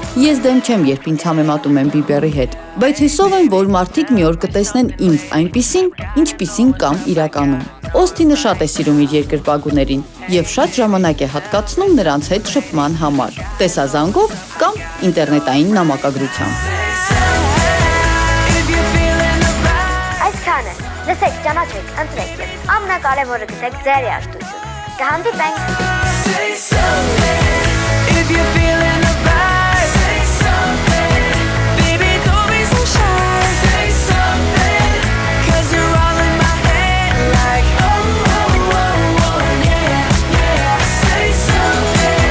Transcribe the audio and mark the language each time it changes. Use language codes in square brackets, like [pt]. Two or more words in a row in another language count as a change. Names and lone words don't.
[hy] Ես դեմ չեմ, երբ ինձ համեմատում են Բիբերի հետ, բայց հուսով եմ, որ մարդիկ մի օր կտեսնեն ինձ այնպիսին, ինչպիսին կամ իրականում։ Օսթինը շատ է սիրում իր երկրպագուներին եւ շատ ժամանակ է հատկացնում նրանց հետ շփման համար, տեսազանգով կամ ինտերնետային նամակագրությամբ։ Այսքանը, լսեք, ճանաչեք, ընտրեք եւ ամենակարևորը գտեք ձեր երաժշտությունը։ Կհանդիպենք։ [en] If you're feeling the vibe, say something. Baby, don't be so shy. Say something. 'Cause you're all in my head like oh, oh, oh, oh, yeah, yeah. Say something.